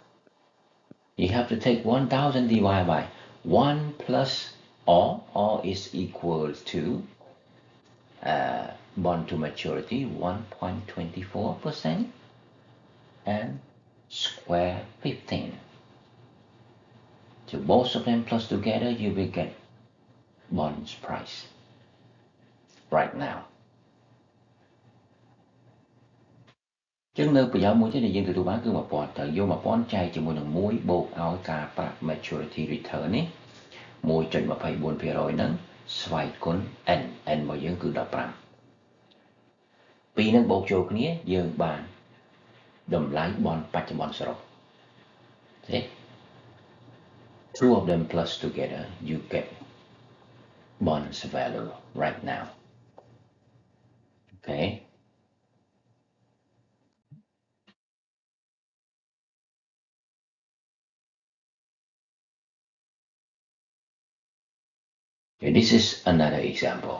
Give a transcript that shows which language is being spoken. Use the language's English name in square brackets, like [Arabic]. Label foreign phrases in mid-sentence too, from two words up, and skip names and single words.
[English] You have to take 1,000 divided by 1 plus all is equal to bond to maturity 1.24% and square 15. So both of them plus together, you will get bonds price right now. [Khmer] ចឹងនៅប្រយោជន៍មួយទៀតដែលយើងទទួលបានគឺ1000ត្រូវយក1000ចែកជាមួយនឹង1បូកឲ្យការប្រាក់ [English] maturity return [Khmer] នេះ 1.24% ហ្នឹងស្វ័យគុណ n របស់យើងគឺ15ពីរហ្នឹងបូកចូលគ្នាយើងបានតម្លៃបនបច្ចុប្បន្នសរុប See? [English] Two of them plus together you get bonds value right now. Okay. Okay, this is another example.